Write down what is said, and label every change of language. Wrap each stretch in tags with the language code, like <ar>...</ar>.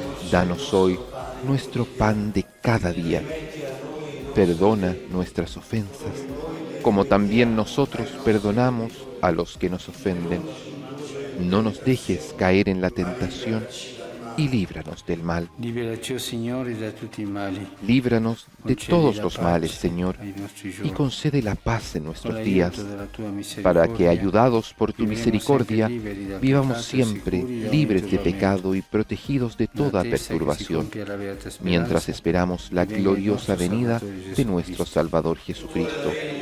<es>Danos hoy nuestro pan de cada día. Perdona nuestras ofensas, como también nosotros perdonamos a los que nos ofenden. No nos dejes caer en la tentación y líbranos del mal.</es> <it>Liberaci, Signore, da tutti i mali.</it> <es>Líbranos de todos los males, Señor, y concede la paz en nuestros días, para que, ayudados por tu misericordia, vivamos siempre libres de pecado y protegidos de toda perturbación, mientras esperamos la gloriosa venida de nuestro Salvador Jesucristo.</es>